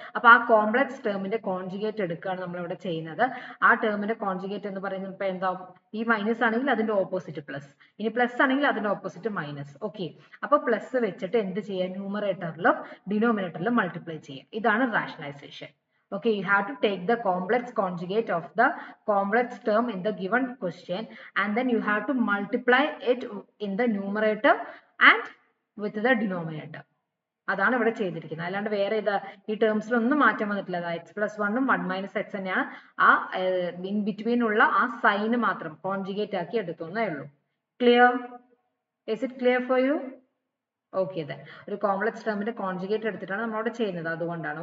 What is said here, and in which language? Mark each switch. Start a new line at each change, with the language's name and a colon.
Malayalam: അപ്പൊ ആ complex ടേമിന്റെ conjugate എടുക്കുകയാണ് നമ്മൾ ഇവിടെ ചെയ്യുന്നത്. ആ ടേമിന്റെ കോൺജുഗേറ്റ് എന്ന് പറയുന്നത് ഇപ്പൊ എന്താ? ഈ മൈനസ് ആണെങ്കിൽ അതിന്റെ ഓപ്പോസിറ്റ് പ്ലസ്, ഇനി പ്ലസ് ആണെങ്കിൽ അതിന്റെ ഓപ്പോസിറ്റ് മൈനസ്. ഓക്കെ, അപ്പൊ പ്ലസ് വെച്ചിട്ട് എന്ത് ചെയ്യാം? ന്യൂമറേറ്ററിലും ഡിനോമിനേറ്ററിലും മൾട്ടിപ്ലൈ ചെയ്യാം. ഇതാണ് rationalisation.
English: Okay, you have to take the complex conjugate of the complex term in the given question and then you have to multiply it in the numerator and with the denominator.
Malayalam: അതാണ് ഇവിടെ ചെയ്തിരിക്കുന്നത്. അല്ലാണ്ട് വേറെ ഈ ടേംസിലൊന്നും മാറ്റം വന്നിട്ടില്ല. X plus 1 ഉം 1 - x തന്നെയാണ്. ആ ഇൻ ബിറ്റ്വീൻ ഉള്ള ആ സൈന് മാത്രം കോൺജുഗേറ്റ് ആക്കി എടുക്കുന്നേ ഉള്ളൂ. Clear?
English: Is it clear for you?
Malayalam: Okay, ഒരു കോംപ്ലക്സ് ടേമിന്റെ കോൺജുഗേറ്റ് എടുത്തിട്ടാണ് നമ്മളവിടെ ചെയ്യുന്നത്, അതുകൊണ്ടാണ്.